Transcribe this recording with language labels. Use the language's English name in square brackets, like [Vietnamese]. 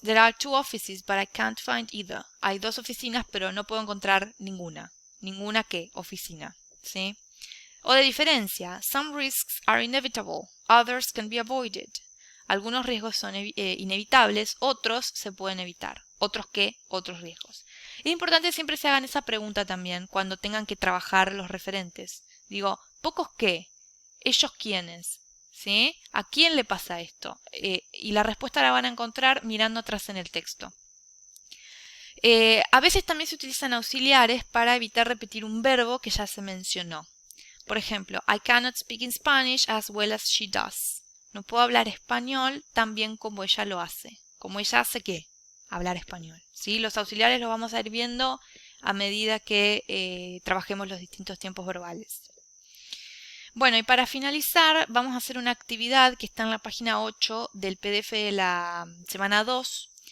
[English] There are 2 offices, but I can't find either. [Spanish] Hay 2 oficinas, pero no puedo encontrar ninguna. ¿Ninguna qué? Oficina. ¿Sí? O de diferencia. [English] Some risks are inevitable. Others can be avoided. [Spanish] Algunos riesgos son inevitables, otros se pueden evitar. ¿Otros qué? Otros riesgos. Es importante siempre se hagan esa pregunta también cuando tengan que trabajar los referentes. Digo, ¿pocos qué? ¿Ellos quiénes? ¿Sí? ¿A quién le pasa esto? Y la respuesta la van a encontrar mirando atrás en el texto. A veces también se utilizan auxiliares para evitar repetir un verbo que ya se mencionó. Por ejemplo, [English] I cannot speak in Spanish as well as she does. [Spanish] No puedo hablar español tan bien como ella lo hace. ¿Como ella hace qué? Hablar español. ¿Sí? Los auxiliares los vamos a ir viendo a medida que trabajemos los distintos tiempos verbales. Bueno, y para finalizar vamos a hacer una actividad que está en la página 8 del PDF de la semana 2.